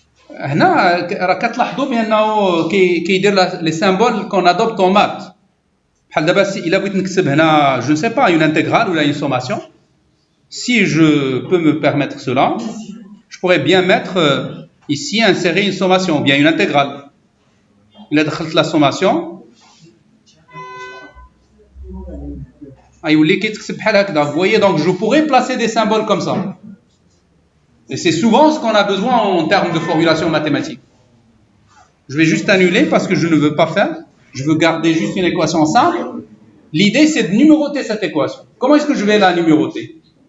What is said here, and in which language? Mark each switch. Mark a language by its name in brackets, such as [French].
[Arabic] هنا راه كتلاحظوا بانه كيدير [French] les symboles qu'on adopte en maths. [Arabic] بحال دابا إلا بغيت نكتب هنا [French] je ne sais pas une intégrale ou une sommation, si je peux me permettre cela, je pourrais bien mettre ici insérer une sommation ou bien une intégrale. [Arabic] إلا دخلت [French] la sommation [Arabic] يولي كيتكتب بحال هكذا. [French] Vous voyez, donc je pourrais placer des symboles comme ça. Et c'est souvent ce qu'on a besoin en termes de formulation mathématique. Je vais juste annuler parce que je ne veux pas faire. Je veux garder juste une équation simple. L'idée, c'est de numéroter cette équation. Comment est-ce que je vais la numéroter?